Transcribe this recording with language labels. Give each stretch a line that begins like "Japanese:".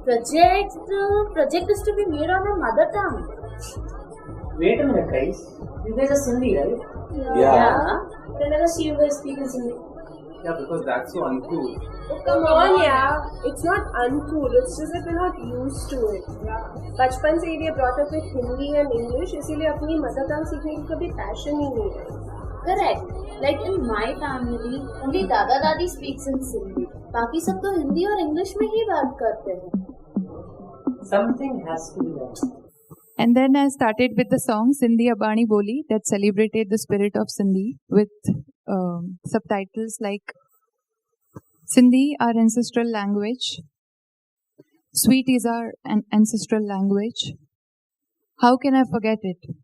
English: Project is to be made on a mother tongue. Wait a minute, guys. You guys are Sindhi, right? Yeah. But I never see you guys speak in Sindhi. Yeah, because that's so uncool. Oh, come on, yeah. It's not uncool. It's just that we're not used to it.
Hindi: बचपन से ये
English: brought up with Hindi and English,
Hindi: इसीलिए अपनी mother tongue सीखने की कभी passion ही नहीं है.
English: Correct. Like in my family, only Dada Dadi speaks in Sindhi.
Hindi: बाकी सब तो हिंदी और इंग्लिश में ही बात करते हैं.
English: Something has to be done. And then I started with the song Sindhi Abani Boli that celebrated the spirit of Sindhi with subtitles like Sindhi, our ancestral language. Sweet is our ancestral language. How can I forget it?